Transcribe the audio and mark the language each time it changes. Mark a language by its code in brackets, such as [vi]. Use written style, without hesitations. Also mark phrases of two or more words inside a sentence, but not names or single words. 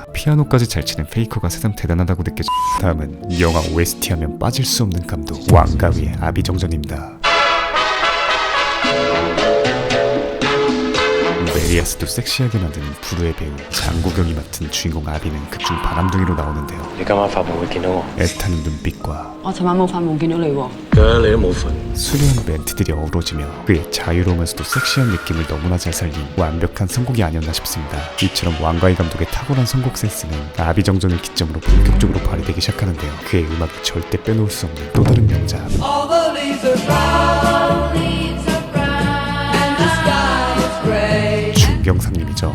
[ko] 피아노까지 잘 치는 페이커가 세상 대단하다고 느껴져. 다음은 영화 OST 하면 빠질 수 없는 감독 왕가위의 아비정전입니다. 메리아스도 섹시하게 만드는 불후의 배우 장국영이 맡은 주인공 아비는 극중 바람둥이로 나오는데요. [yue] 你今晚發夢會見到我？ [ko] 애타는 눈빛과 [yue] 我尋晚冇發夢見到你喎。你都冇瞓。 [ko] 수려한 멘트들이 어우러지며 그의 자유로우면서도 섹시한 느낌을 너무나 잘 살린 완벽한 선곡이 아니었나 싶습니다. 이처럼 왕가희 감독의 탁월한 선곡 센스는 아비정전을 기점으로 본격적으로 발휘되기 시작하는데요. 그의 음악이 절대 빼놓을 수 없는 또 다른 명작 중경상님이죠.